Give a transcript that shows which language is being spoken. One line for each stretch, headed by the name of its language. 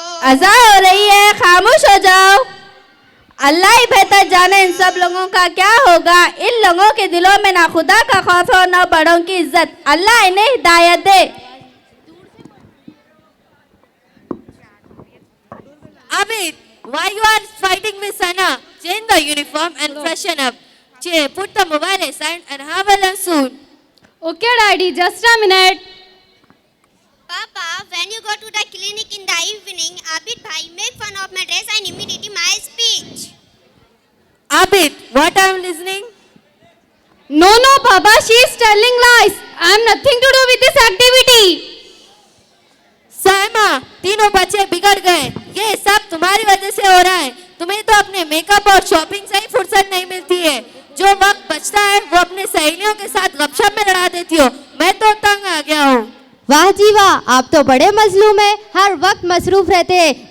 Hindi: अज़ा हो रही है, खामोश हो जाओ। अल्लाह ही बेहतर जाने इन सब लोगों का क्या होगा। इन लोगों के दिलों में ना खुदा का खौफ हो ना बड़ों की इज्जत। अल्लाह इन्हें हिदायत दे।
English: Abid, why you are fighting with Sana? Change the uniform and freshen up. Put the mobile aside and have a lunch soon. Okay, Daddy. Just a minute. Papa, when you go to the clinic in the evening, Abid bhai make fun of my dress and imitate my speech. Abid, what I am listening? No, Papa. She is telling lies. I have nothing to do with this activity.
Hindi: Saima, तीनों बच्चे बिगड़ गए। ये सब तुम्हारी वजह से हो रहा है। तुम्हें तो अपने मेकअप और शॉपिंग से ही फुर्सत नहीं मिलती है। जो वक्त बचता है वो अपने सहेलियों के साथ गपशप में लड़ा देती हो। मैं तो तंग आ गया हूँ। वाह जी वाह, आप तो बड़े मजलूम हैं, हर वक्त मसरूफ रहते हैं।